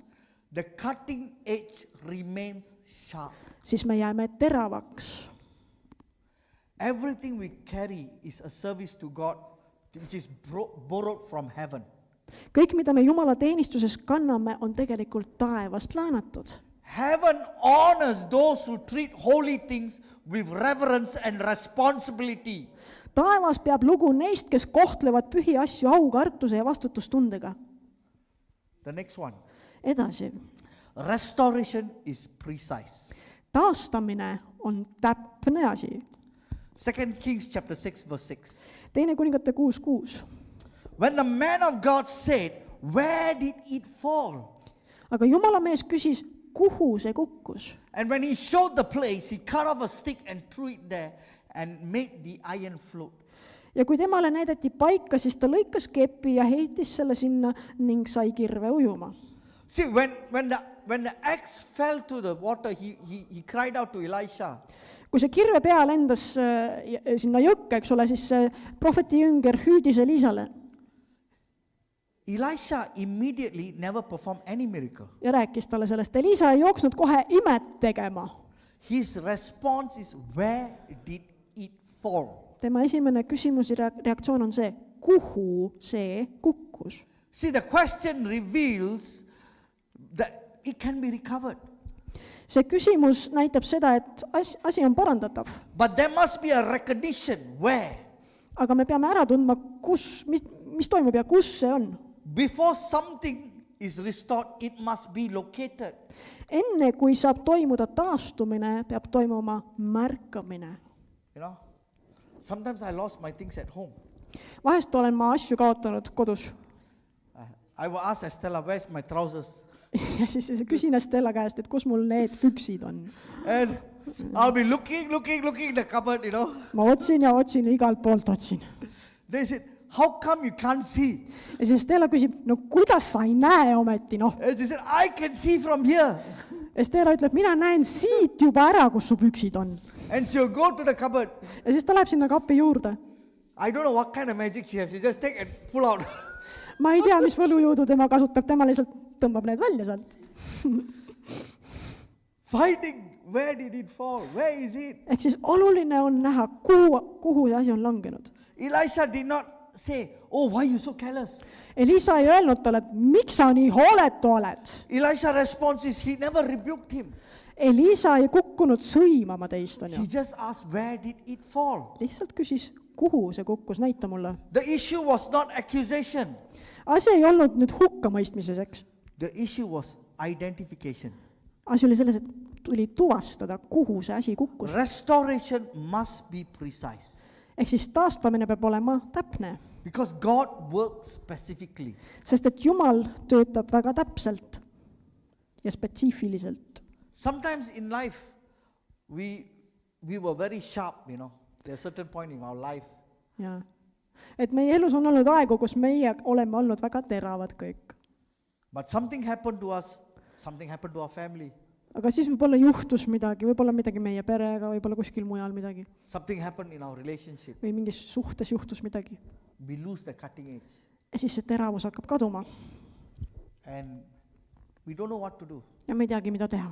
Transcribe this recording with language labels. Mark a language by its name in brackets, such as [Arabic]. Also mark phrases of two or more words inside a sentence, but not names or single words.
[English] the cutting edge remains sharp. [Estonian] siis me jääme teravaks. [English] Everything we carry is a service to God which is borrowed from heaven. [Estonian] Kõik, mida me Jumala teenistuses kanname, on tegelikult taevast laenatud. [English] Heaven honors those who treat holy things with reverence and responsibility. [Estonian] Taevas peab lugu neist, kes kohtlevad pühi asju aukartuse ja vastutustundega. [English] The next one. [Estonian] Edasi. [English] Restoration is precise. [Estonian] Taastamine on täpne asi. [English] 2 Kings chapter 6 verse 6. [Estonian] Teine kuningate 6:6. [English] When the man of God said, where did it fall? [Estonian] Aga Jumala mees küsis, kuhu see kukkus? [English] And when he showed the place, he cut off a stick and threw it there and made the iron float. [Estonian] Ja kui temale näidati paika, siis ta lõikas kepi ja heitis selle sinna ning sai kirve ujuma. [English] See, when the axe fell to the water, he cried out to Elisha. [Estonian] Kui see kirve pea lendas sinna jõkke, eks ole, siis see prohveti jünger hüüdis Elisale. [English] Elisha immediately never performed any miracle. [Estonian] Ja rääkis talle sellest. Elisa ei jooksnud kohe imet tegema. [English] His response is, where did it fall? [Estonian] Tema esimene küsimus ja reaktsioon on see, kuhu see kukkus? [English] See, the question reveals that it can be recovered. [Estonian] See küsimus näitab seda, et asi on parandatav. [English] But there must be a recognition where. [Estonian] Aga me peame ära tundma, mis toimub ja kus see on. [English] Before something is restored, it must be located. [Estonian] Enne kui saab toimuda taastumine, peab toimuma märkamine. [English] You know, sometimes I lost my things at home. [Estonian] Vahest olen ma asju kaotanud kodus. [English] I will ask Estella, where's my trousers? [Estonian] Ja siis küsin Estella käest, et kus mul need püksid on. [English] And I'll be looking in the cupboard, [Estonian] ma otsin ja otsin ja igalt poolt otsin. [English] They said, how come you can't see? [Estonian] Ja siis Stella küsib, no kuidas sa ei näe ometi, noh. [English] And they said, I can see from here. [Estonian] Ja Stella ütleb, mina näen siit juba ära, kus su püksid on. [English] And she'll go to the cupboard. [Estonian] Ja siis ta läheb sinna kapi juurde. [English] I don't know what kind of magic she has. She just take and pull out. [Estonian] ma ei tea, mis võlujõudu tema kasutab, tema lihtsalt tõmbab need välja sealt. [English] Finding where did it fall? Where is it? [Estonian] Ehk siis oluline on näha, kuhu see asi on langenud. [English] Elisha did not say, oh, why are you so careless? [Estonian] Elisa ei öelnud talle, et miks sa nii hooletu oled. [English] Elisha's response is, he never rebuked him. [Estonian] Elisa ei kukkunud sõimama teist, on [English] He [Estonian] ju. [English] just asked, where did it fall? [Estonian] Lihtsalt küsis, kuhu see kukkus, näita mulle. [English] The issue was not accusation. [Estonian] Asi ei olnud nüüd hukkamõistmises, eks. [English] The issue was identification. [Estonian] Asi oli selles, et tuli tuvastada, kuhu see asi kukkus. [English] Restoration must be precise. [Estonian] Ehk siis taastamine peab olema täpne. [English] Because God works specifically. [Estonian] Sest et Jumal töötab väga täpselt ja spetsiifiliselt. [English] Sometimes in life, we were very sharp, There's a certain point in our life. [Estonian] Ja. Et meie elus on olnud aegu, kus meie oleme olnud väga teravad kõik. [English] But something happened to us, something happened to our family, [Estonian] Aga siis võib-olla juhtus midagi, võib-olla midagi meie perega, võib-olla kuskil mujal midagi. [English] something happened in our relationship. [Estonian] Või mingis suhtes juhtus midagi. [English] We lose the cutting edge. [Estonian] Ja siis see teravus hakkab kaduma. [English] And we don't know what to do. [Estonian] Ja me ei teagi, mida teha.